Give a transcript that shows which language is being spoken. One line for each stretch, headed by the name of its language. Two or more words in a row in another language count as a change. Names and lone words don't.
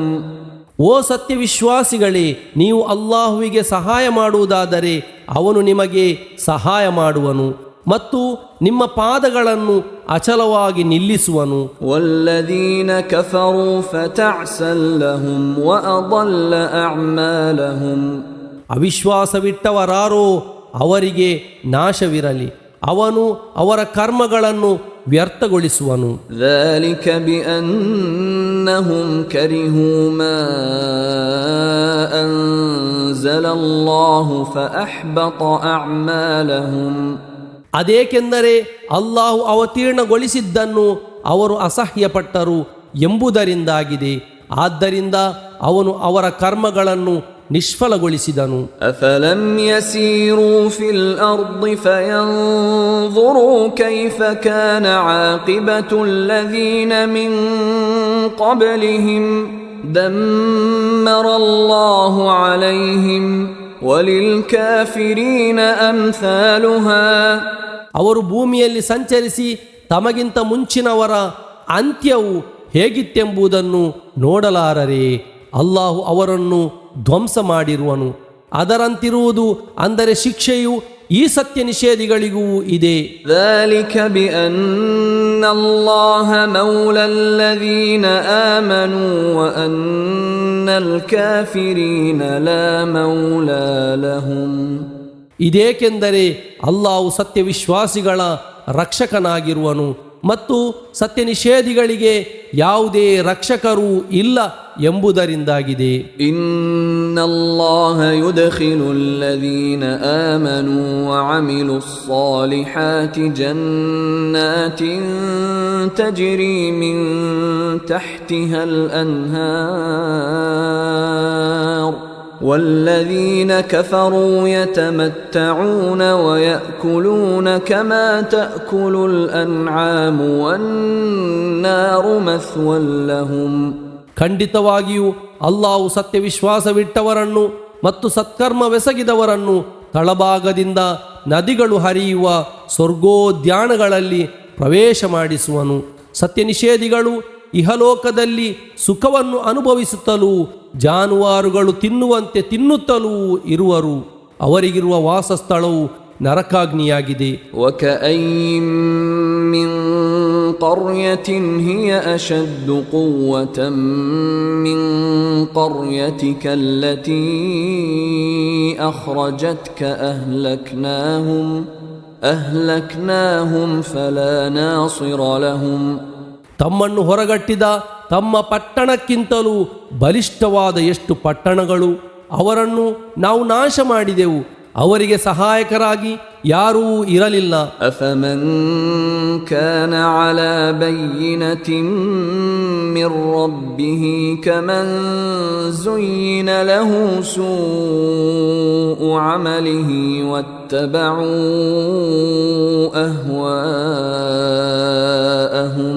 Kannada: ಓ ಸತ್ಯವಿಶ್ವಾಸಿಗಳೇ, ನೀವು ಅಲ್ಲಾಹುವಿಗೆ ಸಹಾಯ ಮಾಡುವುದಾದರೆ ಅವನು ನಿಮಗೆ ಸಹಾಯ ಮಾಡುವನು ಮತ್ತು ನಿಮ್ಮ ಪಾದಗಳನ್ನು ಅಚಲವಾಗಿ ನಿಲ್ಲಿಸುವನು.
Arabic: والذين كفروا فتعسا لهم وأضل أعمالهم.
Kannada: ಅವಿಶ್ವಾಸವಿಟ್ಟವರಾರೋ ಅವರಿಗೆ ನಾಶವಿರಲಿ, ಅವನು ಅವರ ಕರ್ಮಗಳನ್ನು ವ್ಯರ್ಥಗೊಳಿಸುವನು.
Arabic: ذلك بأنهم كرهوا ما أنزل الله فأحبط أعمالهم.
Kannada: ಅದೇಕೆಂದರೆ ಅಲ್ಲಾಹು ಅವತೀರ್ಣಗೊಳಿಸಿದ್ದನ್ನು ಅವರು ಅಸಹ್ಯಪಟ್ಟರು ಎಂಬುದರಿಂದಾಗಿದೆ. ಆದ್ದರಿಂದ ಅವನು ಅವರ ಕರ್ಮಗಳನ್ನು ನಿಷ್ಫಲಗೊಳಿಸಿದನು.
Arabic: أفلم يسيروا في الأرض فينظروا كيف كان عاقبة الذين من قبلهم دمر الله عليهم وللكافرين أمثالها.
Kannada: ಅವರು ಭೂಮಿಯಲ್ಲಿ ಸಂಚರಿಸಿ ತಮಗಿಂತ ಮುಂಚಿನವರ ಅಂತ್ಯವು ಹೇಗಿತ್ತೆಂಬುದನ್ನು ನೋಡಲಾರರೆ ಅಲ್ಲಾಹು ಅವರನ್ನು ಧ್ವಂಸ ಮಾಡಿರುವನು. ಅದರಂತಿರುವುದು ಅಂದರೆ ಶಿಕ್ಷೆಯು ಈ ಸತ್ಯ ನಿಷೇಧಿಗಳಿಗೂ ಇದೆ.
Arabic: ذلك بأن الله مولى الذين آمنوا وأن الكافرين لا مولى لهم.
Kannada: ಇದೇಕೆಂದರೆ ಅಲ್ಲಾಹು ಸತ್ಯವಿಶ್ವಾಸಿಗಳ ರಕ್ಷಕನಾಗಿರುವನು ಮತ್ತು ಸತ್ಯ ನಿಷೇಧಿಗಳಿಗೆ ಯಾವುದೇ ರಕ್ಷಕರೂ ಇಲ್ಲ ಎಂಬುದರಿಂದಾಗಿದೆ.
Arabic: إن الله يدخل الذين آمنوا وعملوا الصالحات جنات تجري من تحتها الأنهار والذين كفروا يتمتعون ويأكلون كما تأكل الأنعام والنار مثوى لهم.
Kannada: ಖಂಡಿತವಾಗಿಯೂ ಅಲ್ಲಾಹು ಸತ್ಯವಿಶ್ವಾಸವಿಟ್ಟವರನ್ನು ಮತ್ತು ಸತ್ಕರ್ಮವೆಸಗಿದವರನ್ನು ತಳಭಾಗದಿಂದ ನದಿಗಳು ಹರಿಯುವ ಸ್ವರ್ಗೋದ್ಯಾನಗಳಲ್ಲಿ ಪ್ರವೇಶ ಮಾಡಿಸುವನು. ಸತ್ಯ ನಿಷೇಧಿಗಳು ಇಹಲೋಕದಲ್ಲಿ ಸುಖವನ್ನು ಅನುಭವಿಸುತ್ತಲೂ ಜಾನುವಾರುಗಳು ತಿನ್ನುವಂತೆ ತಿನ್ನುತ್ತಲೂ ಇರುವರು. ಅವರಿಗಿರುವ ವಾಸಸ್ಥಳವು ನರಕಾಗ್ನಿಯಾಗಿದೆ.
Arabic: وكأين من قرية هي أشد قوة من قريتك التي أخرجتك أهلكناهم فلا ناصر لهم.
Kannada: ತಮ್ಮನ್ನು ಹೊರಗಟ್ಟಿದ ತಮ್ಮ ಪಟ್ಟಣಕ್ಕಿಂತಲೂ ಬಲಿಷ್ಠವಾದ ಎಷ್ಟು ಪಟ್ಟಣಗಳು, ಅವರನ್ನು ನಾವು ನಾಶ ಮಾಡಿದೆವು, ಅವರಿಗೆ ಸಹಾಯಕರಾಗಿ ಯಾರೂ ಇರಲಿಲ್ಲ.
Arabic: أفمن كان على بينة من ربه كمن زين له سوء عمله واتبعوا أهواءهم.